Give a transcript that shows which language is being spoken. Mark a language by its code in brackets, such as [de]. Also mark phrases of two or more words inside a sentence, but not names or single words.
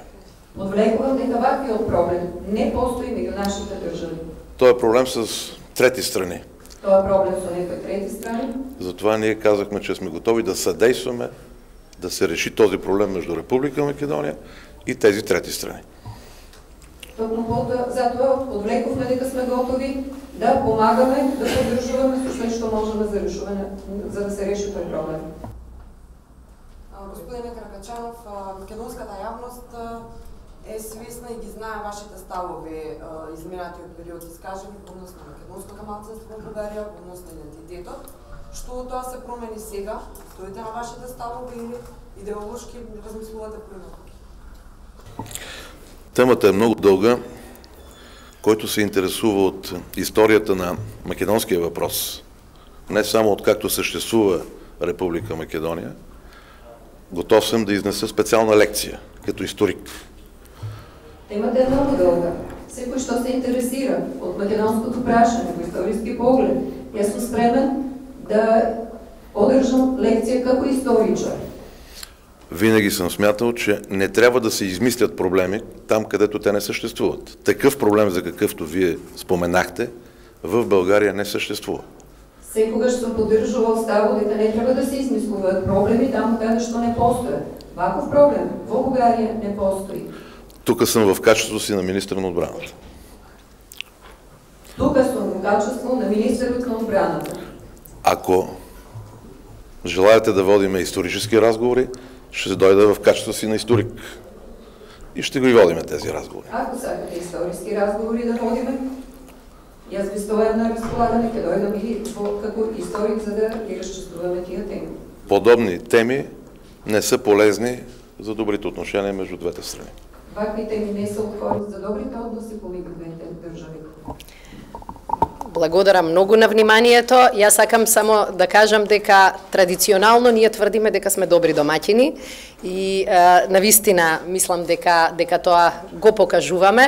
[mk] Одвлекувам дека ваквиот проблем не постои меѓу нашите држави. [bg] Той е проблем с трети страни. [mk] Тоа е проблем со некои трети страни. [bg] Затова ние казахме, че сме готови да съдействаме да се реши този проблем между Република Македония и тези трети страни. [mk] Токму затоа одвлекувме дека сме готови да помагаме, да поддржуваме со све што можеме за решување, за да се реши тој проблем. Господине Каракачанов, македонската јавност е свесна и ги знае вашите ставови изминатиот период искажани во однос на македонското малцинство во Бугарија, во однос на идентитетот. Што тоа се промени сега? Стоите на вашите ставови или идеолошки размислувате поинаку? [bg] Темата е много дълга. Който се интересува от историята на македонския въпрос, не само от както съществува Република Македония, готов съм да изнеса специална лекция като историк. Темата е много дълга. [mk] Секој што се интересира од македонското прашање во историски поглед, јас сум спремен да одржам лекција како историчар. [bg] Винаги съм смятал, че не трябва да се измислят проблеми там, където те не съществуват. Такъв проблем, за какъвто вие споменахте, в България не съществува. [mk] Секогаш сум поддржувал ставот дека не треба да се измислуваат проблеми там, каде што не постојат. Ваков проблем во Бугарија не постои. [bg] Тук съм в качеството си на министър на отбраната. [mk] Тука сум в качество на министърът на отбраната. [bg] Ако желаете да водим исторически разговори, ще дойда в качество си на историк. И ще ги водим тези разговори. [mk] Ако сакате историски разговори да водиме, јас ви стојам на разполагање, ќе дојдам и како историк за да ги разчистуваме тия теми. [bg] Подобни теми не са полезни за добрите отношения между двете страни. [mk] Вакви теми не са од корист за добрите односи помеѓу двете држави. Благодарам многу на вниманието. Јас сакам само да кажам дека традиционално ние тврдиме дека сме добри домаќини и навистина мислам дека тоа го покажуваме.